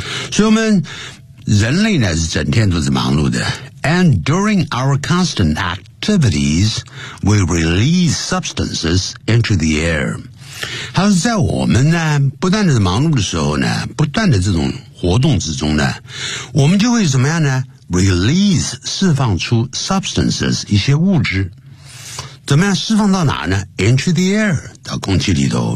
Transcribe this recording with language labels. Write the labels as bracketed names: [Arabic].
[Chinese] 所以我们人类呢是整天都是忙碌的。 [English] And during our constant activities, we release substances into the air. [Chinese] 它是在我们呢不断的忙碌的时候呢，不断的这种活动之中呢，我们就会怎么样呢？ Release 释放出 substances 一些物质，怎么样释放到哪呢？ [English] Into the air [Chinese] 到空气里头。